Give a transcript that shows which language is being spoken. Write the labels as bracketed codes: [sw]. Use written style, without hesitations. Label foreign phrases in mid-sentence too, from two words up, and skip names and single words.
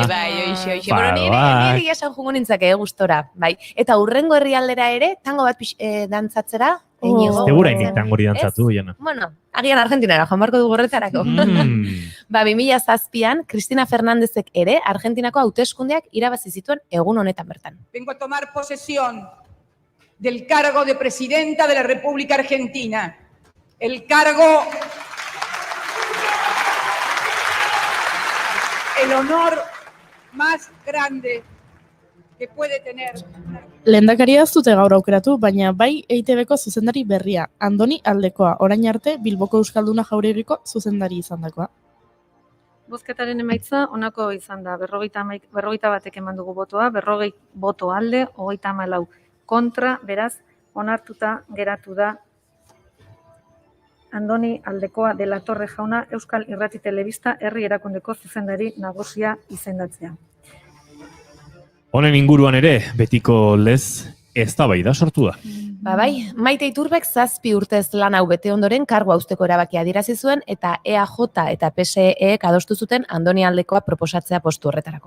[eu] Bai, bueno, nire egia esan jungo nintzake, gustora. Bai. Eta hurrengo herrialdera ere, tango bat dantzatzera, Tegura inik tangori dantzatu, Jana. Bueno, agian Argentinara, joan barko dugu horretarako. Ba, 2007an, Cristina Fernándezek ere, Argentinako hauteskundeak irabazi zituen egun honetan bertan. [es] Vengo a tomar posesión del cargo de presidenta de la República Argentina. El cargo... El honor más grande que puede tener. [eu] Lehendakaria ez dute gaur aukeratu, baina bai EITB-ko zuzendari berria, Andoni Aldekoa, orain arte Bilboko Euskalduna Jauregiko zuzendari izandakoa. Bozketaren emaitza honako izan da, 51 batek eman dugu botoa, 40 boto alde, 34 kontra, beraz, onartuta geratu da Andoni Aldekoa de la Torre jauna Euskal Irrati Telebista herri erakundeko zuzendari nagusia izendatzea. Honen inguruan ere, betiko lez, eztabaida sortu da. Ba bai, Maite Iturbek 7 urtez lan hau bete ondoren kargu hausteko erabakia adierazi zuen eta EAJ eta PSEek adostu zuten Andoni Aldekoa proposatzea postu horretarako.